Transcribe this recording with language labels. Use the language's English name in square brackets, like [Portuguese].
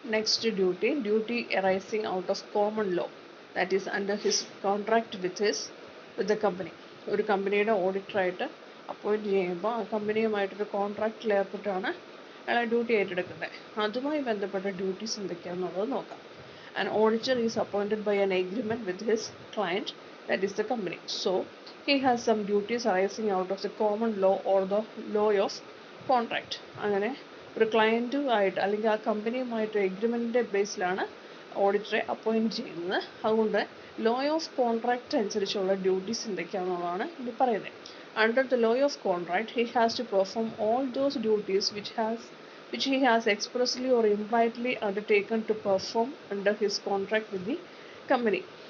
[English] Next duty arising out of common law, that is under his contract with the company. [Malayalam] ഒരു കമ്പനിയുടെ ഓഡിറ്ററായിട്ട് appoint ചെയ്യുമ്പോൾ ആ കമ്പനിയുമായിട്ടൊരു കോൺട്രാക്റ്റിൽ ഏർപ്പെട്ടാണ് അയാളെ duty ഏറ്റെടുക്കുന്നത്. അതുമായി ബന്ധപ്പെട്ട ഡ്യൂട്ടീസ് എന്തൊക്കെയാണെന്നുള്ളത് നോക്കാം. [English] An auditor is appointed by an agreement with his client, that is the company. So he has some duties arising out of the common law or the law of contract. [Malayalam] അങ്ങനെ ഒരു ക്ലയൻറ്റുമായിട്ട് അല്ലെങ്കിൽ ആ കമ്പനിയുമായിട്ട് എഗ്രിമെൻറ്റിൻ്റെ ബേസിലാണ് ഓഡിറ്ററെ appoint ചെയ്യുന്നത്. അതുകൊണ്ട് law of contract അനുസരിച്ചുള്ള duties എന്തൊക്കെയാണെന്നുള്ളതാണ് ഇനി പറയുന്നത്. [English] Under the law of contract, he has to perform all those duties which he has expressly or impliedly undertaken to perform under his contract with the company.